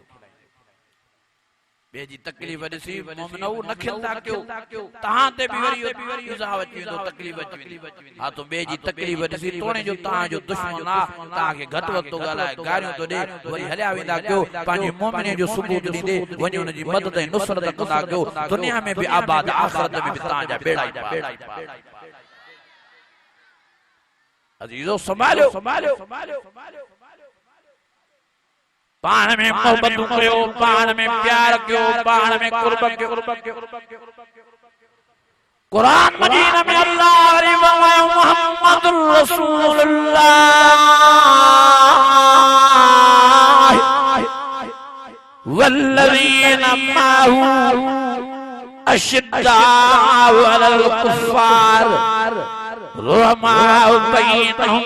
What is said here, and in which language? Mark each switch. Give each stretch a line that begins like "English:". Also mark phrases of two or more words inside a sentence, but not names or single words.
Sindhi: ॿिए जी तकलीफ़ ॾिसी मोमिन न खिलंदा कयो तव्हां ते बि वरी इज़ाह अची वेंदो तकलीफ़ अची वेंदी हा तो ॿिए जी तकलीफ़ ॾिसी तोड़े जो तव्हांजो दुश्मन आहे तव्हांखे घटि वधि थो ॻाल्हाए गारियूं थो ॾे वरी हलिया वेंदा कयो पंहिंजे मोमिन जो सबूत ॾींदे वञी हुनजी मदद ऐं नुसरत कंदा कयो दुनिया में बि आबाद आख़िरत में बि तव्हांजा बेड़ा ई पार अज़ीज़ो संभालियो पाण में मोहब्बत कयो पाण में प्यार कयो पाण में कुर्ब कयो कुरान मजीद में अल्लाह वरी फरमायो
Arabic: محمد رسول الله والذين معه أشداء على الكفار رحماء بينهم